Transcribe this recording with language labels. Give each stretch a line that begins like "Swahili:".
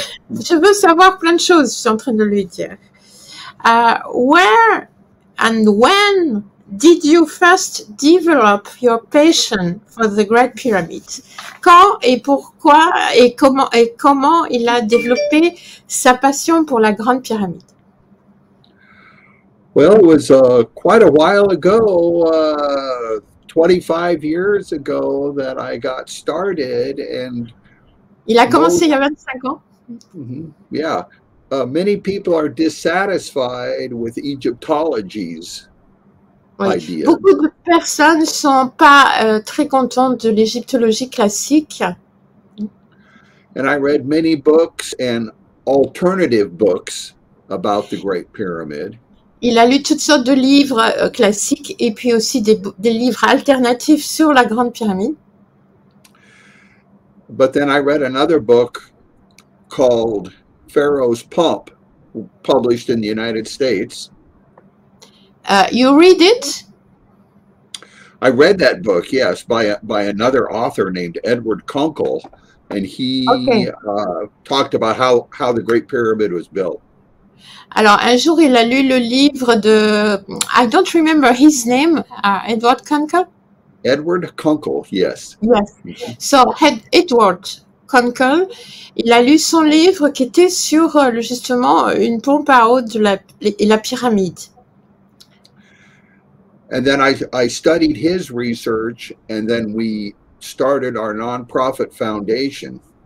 French: Je veux savoir plein de choses, je suis en train de lui dire.
English: Where and when did you first develop your passion for the Great Pyramid?
French: Quand et pourquoi et comment il a développé sa passion pour la Grande Pyramide?
English: Well, it was quite a while ago, 25 years ago that I got started, and
French: il a commencé il y a 25 ans.
English: Yeah, many people are dissatisfied with Egyptology's ideas.
French: Beaucoup de personnes sont pas très contentes de l'égyptologie classique.
English: And I read many books and alternative books about the Great Pyramid.
French: Il a lu toutes sortes de livres classiques et puis aussi des livres alternatifs sur la Grande Pyramide.
English: But then I read another book called Pharaoh's Pump, published in the United States. You read it? I read that book, yes, by another author named Edward Kunkel, and he talked about how the Great Pyramid was built.
French: Alors, un jour, il a lu le livre de...
English: I don't remember his name. Edward Kunkel? Edward Kunkel, yes. Yes.
French: So, Edward Kunkel, il a lu son livre qui était sur, justement, une pompe à eau de la pyramide.
English: And then I studied his research, and then we started our nonprofit foundation.